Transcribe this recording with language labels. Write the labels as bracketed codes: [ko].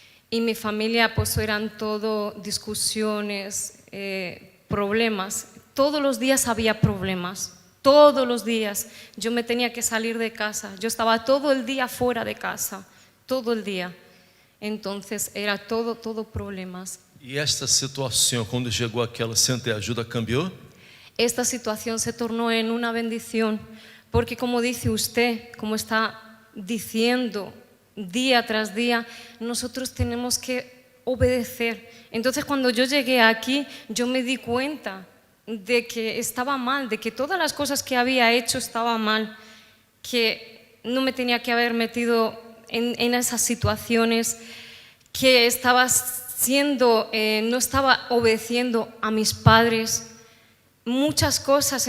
[es] Y mi familia pues eran todo discusiones, problemas. Todos los días había problemas. Todos los días yo me tenía que salir de casa, yo estaba todo el día fuera de casa, todo el día. Entonces era todo problemas. [pt] E esta situação, quando chegou aquela centro de ajuda, cambiou? [es] Esta situación se tornó en una bendición, porque como dice usted, como está diciendo día tras día, nosotros tenemos que obedecer. Entonces cuando yo llegué aquí, yo me di cuenta de que estaba mal, de que todas las cosas que había hecho estaban mal, que no me tenía que haber metido en esas situaciones, que no estaba obedeciendo a mis padres, muchas cosas.